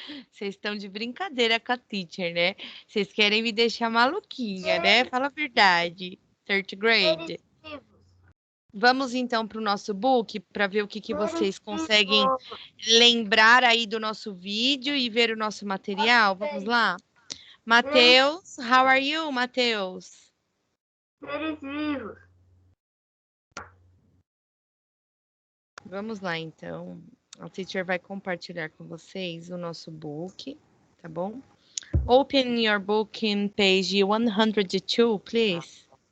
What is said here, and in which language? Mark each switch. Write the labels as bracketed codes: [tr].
[pt] Vocês estão de brincadeira com a teacher, né? Vocês querem me deixar maluquinha, né? Fala a verdade. [en] Third grade. [pt] Vamos então para o nosso book para ver o que vocês conseguem lembrar aí do nosso vídeo e ver o nosso material. Vamos lá? [en] Matheus, how are you, Matheus? [pt] Seres vivos. Vamos lá, então. A teacher vai compartilhar com vocês o nosso book, tá bom? [en] Open your book in page 102, please.